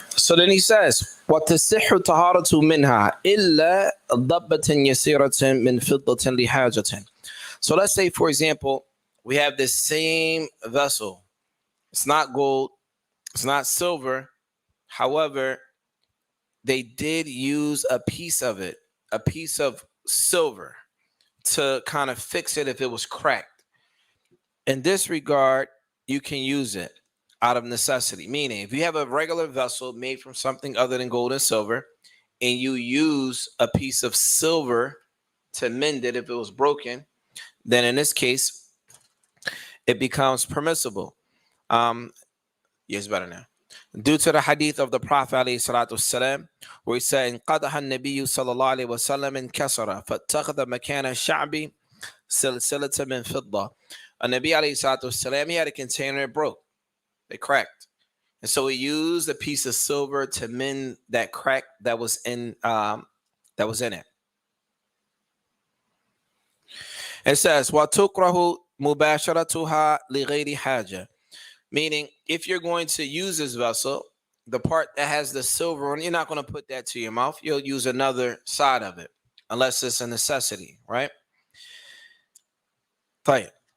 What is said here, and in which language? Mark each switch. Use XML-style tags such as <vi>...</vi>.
<en>So then he says,</en> <ar>وتصح طهارة منها إلا ضبة يسيرة من فضة لحاجة.</ar> <en>So let's say, for example, we have this same vessel. It's not gold. It's not silver. However, they did use a piece of it, a piece of silver, to kind of fix it if it was cracked. In this regard, you can use it out of necessity. Meaning, if you have a regular vessel made from something other than gold and silver, and you use a piece of silver to mend it if it was broken, then in this case, it becomes permissible. Yes, better now. Due to the hadith of the Prophet</en> <ar>والسلام,</ar> <en>where he said,</en> <ar>قَدَحَ النَّبِيُّ صلى الله عليه وسلم انكسر فاتخذ مكان الشعب سلسلة من فضة.</ar> <en>A Nabi alayhi salatu wasalam, he had a container that broke. They cracked. And so he used a piece of silver to mend that crack that was in it. It says,</en> <ar>وَتُكْرَهُ مُبَاشَرَتُهَا لِغَيْرِ حَاجَةٍ.</ar> <en>Meaning, if you're going to use this vessel, the part that has the silver on, you're not going to put that to your mouth. You'll use another side of it, unless it's a necessity, right?</en> <ar>طيب.</ar>